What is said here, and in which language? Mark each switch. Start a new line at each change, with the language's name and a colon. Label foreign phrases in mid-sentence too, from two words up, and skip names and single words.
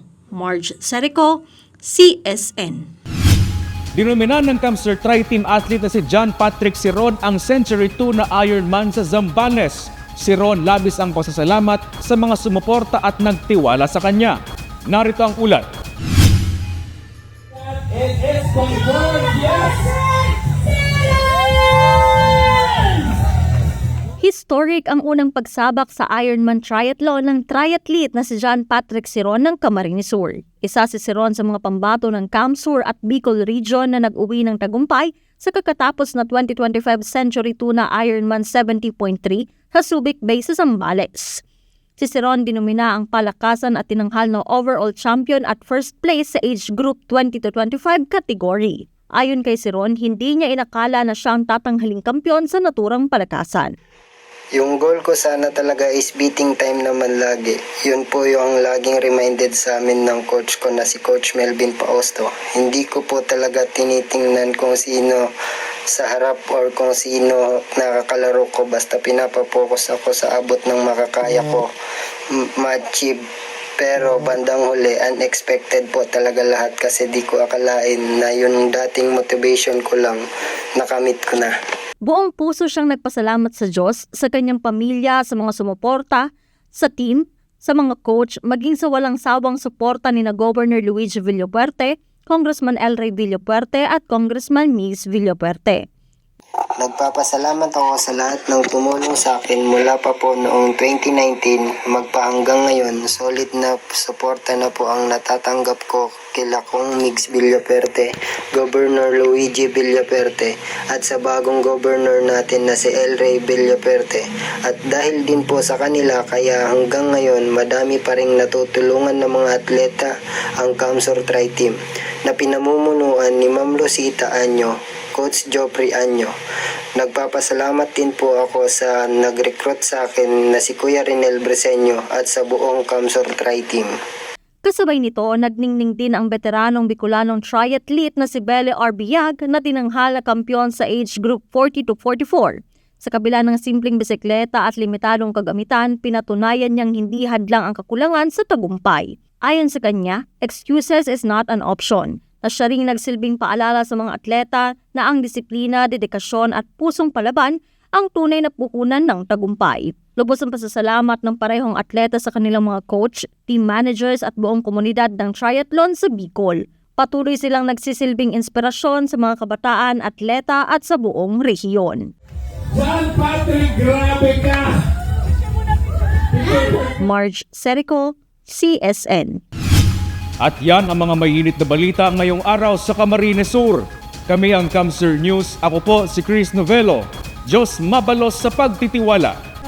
Filipino: Marge Sereco, CSN. Dinominan ng Camsur Tri-Team athlete na si John Patrick Siron ang Century 2 na Ironman sa Zambales. Si Ron labis ang pasasalamat sa mga sumuporta at nagtiwala sa kanya. Narito ang ulat.
English: It is confirmed, yes!
Filipino: Historic ang unang pagsabak sa Ironman Triathlon ng triathlete na si John Patrick Siron ng Camarines Sur. Isa si Siron sa mga pambato ng Camsur at Bicol Region na nag-uwi ng tagumpay sa kakatapos na 2025 Century 2 na Ironman 70.3 sa Subic Bay sa Zambales. Si Siron dinumina ang palakasan at tinanghal na
English: overall champion
Filipino: at
English: first place
Filipino: sa
English: age group
Filipino: 20 to 25 category. Ayon kay Siron, hindi niya inakala na siyang tatanghaling kampiyon sa naturang palakasan. Yung goal ko sana talaga is
English: beating time
Filipino: naman lagi. Yun po yung laging reminded sa amin ng coach ko na si Coach Melvin Pausto. Hindi ko po talaga tinitingnan kung sino sa harap or kung sino nakakalaro ko. Basta pinapapokus ako sa abot ng makakaya ko ma-achieve. Pero bandang huli, unexpected po talaga lahat kasi di ko akalain na yung dating motivation ko lang, nakamit ko na. Buong puso siyang nagpasalamat sa Diyos, sa kanyang pamilya, sa mga sumuporta, sa team, sa mga coach, maging sa walang sawang suporta ni na Governor Luigi Villapuerte, Congressman El Ray Villapuerte at Congressman Migs Villapuerte. Nagpapasalamat ako sa lahat ng tumulong sa akin mula pa po noong 2019 magpahanggang ngayon. Solid na suporta na po ang natatanggap ko kila kong Migs Villapuerte, Governor Luigi Villapuerte at sa bagong governor natin na si El Ray Villapuerte. At dahil din po sa kanila kaya hanggang ngayon madami pa ring natutulungan ng mga atleta ang Camsur Tri-Team na pinamumunuan ni Ma'am Rosita Anyo, Coach Joffrey Anyo. Nagpapasalamat din po ako sa nag-recruit sa akin na si Kuya Rinel Breseño at sa buong Camsur Tri-Team. Kasabay nito, nagningning din ang veteranong Bicolanong triathlete na si Belle Arbiag na tinanghal na kampiyon sa
English: age group
Filipino: 40 to 44. Sa kabila ng simpleng bisikleta at limitadong kagamitan, pinatunayan niyang hindi hadlang ang kakulangan sa tagumpay. Ayon sa kanya,
English: excuses is not an option.
Filipino: Na siya ring nagsilbing paalala sa mga atleta na ang disiplina, dedikasyon at pusong palaban ang tunay na puhunan ng tagumpay. Lubos ang pasasalamat ng parehong atleta sa kanilang mga coach,
English: team managers
Filipino: at buong komunidad ng triathlon sa Bicol. Patuloy silang nagsisilbing inspirasyon sa mga kabataan, atleta at sa buong rehiyon. John Patrick, grabe ka! Marge Serico, CSN. At yan ang mga mainit na balita ngayong araw sa Camarines Sur. Kami ang Camsur News. Ako po si Chris Novelo.
Bikol: Diyos mabalos sa pagtitiwala.